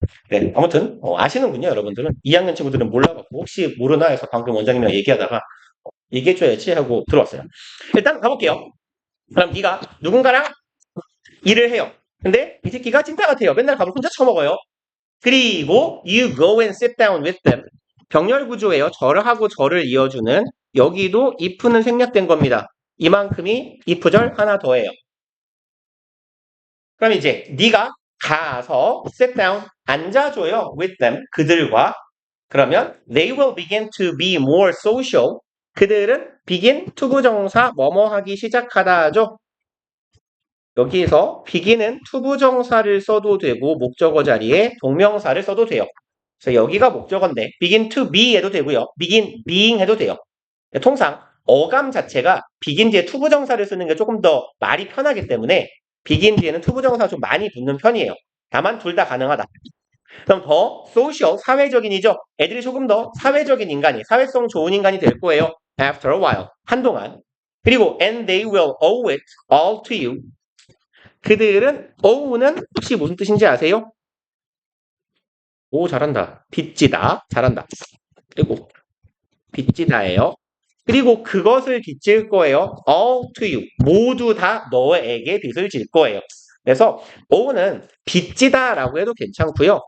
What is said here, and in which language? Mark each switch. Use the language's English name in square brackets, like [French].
[Korean] 네, 아무튼 아시는군요, 여러분들은. 2학년 친구들은 몰라갖고 혹시 모르나 해서 방금 원장님이랑 얘기하다가 얘기해줘야지 하고 들어왔어요. 일단 가볼게요. 그럼 네가 누군가랑 일을 해요. 근데 이 새끼가 찐따 같아요. 맨날 밥을 혼자 처먹어요. [English] 그리고 you go and sit down with them. [Korean] 병렬 구조예요. 절을 하고 절을 이어주는 여기도 if는 생략된 겁니다. 이만큼이 if절 하나 더해요. 그럼 이제 네가 가서 [English] sit down [Korean] 앉아줘요 [English] with them [Korean] 그들과 그러면 [English] they will begin to be more social [Korean] 그들은 begin 투부정사 뭐뭐 하기 시작하다죠. 여기에서 begin은 투부정사를 써도 되고 목적어 자리에 동명사를 써도 돼요. 그래서 여기가 목적어인데 begin to be 해도 되고요. begin being 해도 돼요. 통상 어감 자체가 begin 뒤에 투부정사를 쓰는 게 조금 더 말이 편하기 때문에 begin 뒤에는 투부정사가 좀 많이 붙는 편이에요. 다만 둘 다 가능하다. 그럼 더 social, 사회적인이죠. 애들이 조금 더 사회적인 인간이, 사회성 좋은 인간이 될 거예요. [English] After a while, [Korean] 한동안. 그리고 [English] and they will owe it all to you. [Korean] 그들은 ow는 혹시 무슨 뜻인지 아세요? 오, 잘한다. 빚지다. 잘한다. 그리고 빚지다예요. 그리고 그것을 빚질 거예요. [English] all to you. [Korean] 모두 다 너에게 빚을 질 거예요. 그래서 ow는 빚지다라고 해도 괜찮고요.